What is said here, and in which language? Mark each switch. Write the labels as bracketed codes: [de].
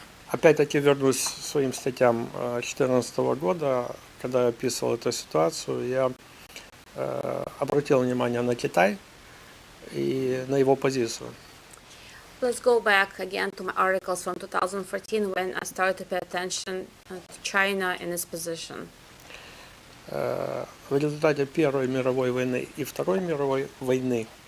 [ru] Опять-таки вернусь к своим статьям 2014 года, когда я описывал эту ситуацию, я обратил внимание на Китай и на его позицию. [en] Let's go back again to my articles from 2014 when I started to pay attention to China and its position. [ru] В результате Первой мировой войны и Второй мировой войны